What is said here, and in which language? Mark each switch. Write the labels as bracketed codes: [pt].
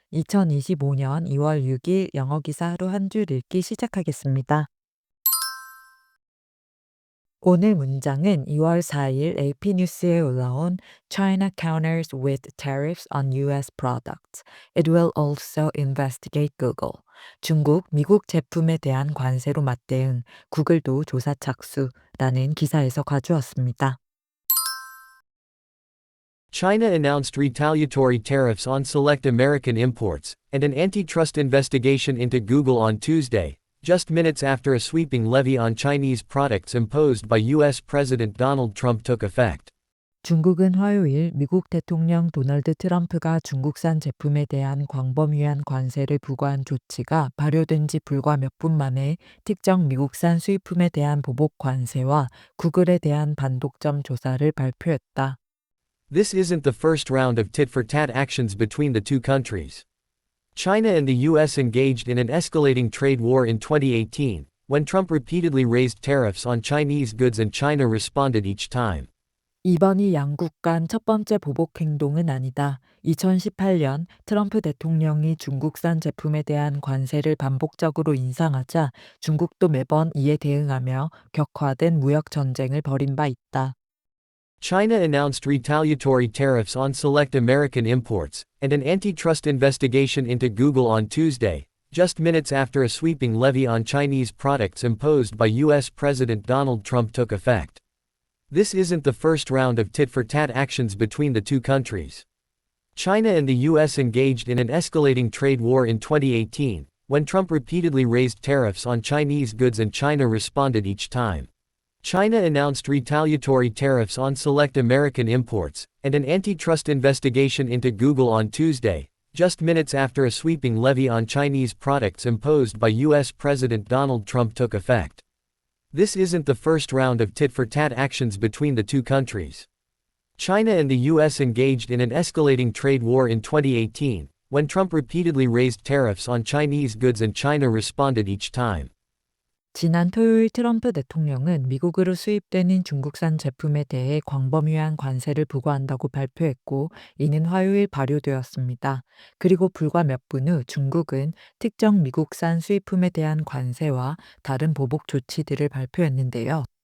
[ko] 2025년 2월 6일 영어 기사 하루 한 줄 읽기 시작하겠습니다. 오늘 문장은 2월 4일 AP 뉴스에 올라온 [en] China counters with tariffs on US products. It will also investigate Google. [ko] 중국, 미국 제품에 대한 관세로 맞대응, 구글도 조사 착수라는 기사에서 가져왔습니다. [en] China announced retaliatory tariffs on select American imports, and an antitrust investigation into Google on Tuesday, just minutes after a sweeping levy on Chinese products imposed by U.S. President Donald Trump took effect. [ko] 중국은 화요일 미국 대통령 도널드 트럼프가 중국산 제품에 대한 광범위한 관세를 부과한 조치가 발효된 지 불과 몇 분 만에 특정 미국산 수입품에 대한 보복 관세와 구글에 대한 반독점 조사를 발표했다. [en] This isn't the first round of tit-for-tat actions between the two countries. China and the U.S. engaged in an escalating trade war in 2018, when Trump repeatedly raised tariffs on Chinese goods and China responded each time. [ko] 이번이 양국 간 첫 번째 보복 행동은 아니다. 2018년 트럼프 대통령이 중국산 제품에 대한 관세를 반복적으로 인상하자 중국도 매번 이에 대응하며 격화된 무역 전쟁을 벌인 바 있다. [en] China announced retaliatory tariffs on select American imports, and an antitrust investigation into Google on Tuesday, just minutes after a sweeping levy on Chinese products imposed by U.S. President Donald Trump took effect. This isn't the first round of tit-for-tat actions between the two countries. China and the U.S. engaged in an escalating trade war in 2018, when Trump repeatedly raised tariffs on Chinese goods and China responded each time. China announced retaliatory tariffs on select American imports, and an antitrust investigation into Google on Tuesday, just minutes after a sweeping levy on Chinese products imposed by U.S. President Donald Trump took effect. This isn't the first round of tit-for-tat actions between the two countries. China and the U.S. engaged in an escalating trade war in 2018, when Trump repeatedly raised tariffs on Chinese goods and China responded each time. [ko] 지난 토요일 트럼프 대통령은 미국으로 수입되는 중국산 제품에 대해 광범위한 관세를 부과한다고 발표했고, 이는 화요일 발효되었습니다. 그리고 불과 몇 분 후 중국은 특정 미국산 수입품에 대한 관세와 다른 보복 조치들을 발표했는데요.